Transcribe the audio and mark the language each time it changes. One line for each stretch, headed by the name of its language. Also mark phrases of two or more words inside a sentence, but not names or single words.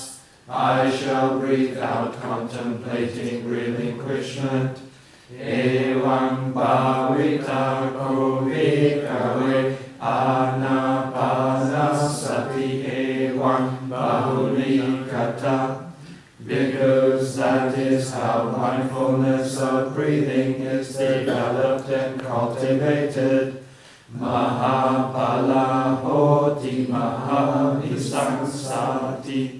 English: I shall breathe out, contemplating relinquishment.
Pali: Evam bhavita kovikawe anapanasati evam bahulikata.
English: Because that is how mindfulness of breathing is developed and cultivated.
Pali: Mahapala hoti mahamisangsati.